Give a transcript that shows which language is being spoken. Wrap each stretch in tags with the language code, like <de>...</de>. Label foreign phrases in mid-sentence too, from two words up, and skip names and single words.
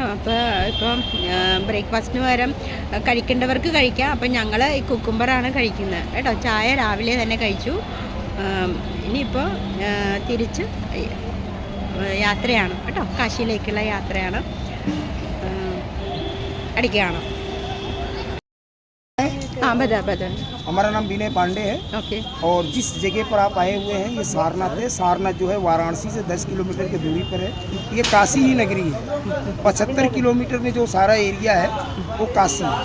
<ml>അപ്പോൾ ഇപ്പം ബ്രേക്ക്ഫാസ്റ്റിന് പകരം കഴിക്കേണ്ടവർക്ക് കഴിക്കാം. അപ്പം ഞങ്ങൾ ഈ കുക്കുംബറാണ് കഴിക്കുന്നത് കേട്ടോ. ചായ രാവിലെ തന്നെ കഴിച്ചു. ഇനിയിപ്പോൾ തിരിച്ച് യാത്രയാണ് കേട്ടോ. കാശിയിലേക്കുള്ള യാത്രയാണ്. അടിക്കുകയാണ്.</ml> <hi>हमारा नाम विनय पांडे है। ओके। और जिस जगह पर आप आए हुए हैं ये सारनाथ है। सारनाथ जो है वाराणसी से 10 किलोमीटर की दूरी पर है। ये काशी ही नगरी है। 75 किलोमीटर में जो सारा एरिया है वो काशी है।</hi>